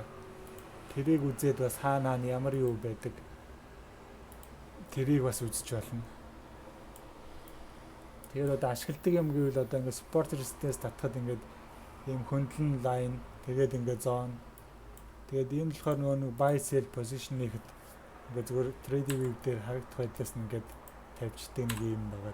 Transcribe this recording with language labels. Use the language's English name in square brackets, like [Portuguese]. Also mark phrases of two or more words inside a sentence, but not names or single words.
[Mongolian] Тэрийг үзээд бас хаана ямар юу байдаг. Тэрийг бас үзэж болно. Тэгээд одоо ашигладаг юм гэвэл одоо ингээд [English] support resistance [Mongolian] татхад ингээд ийм хөндлөн line тэгээд ингээд zone. Тэгээд энэ болохоор нөгөө [English] buy sell position [Mongolian] нэхэд ингээд зүгээр [English] trading view [Mongolian] дээр харагдах байдлаас ингээд тавьчдаг нэг юм байгаа.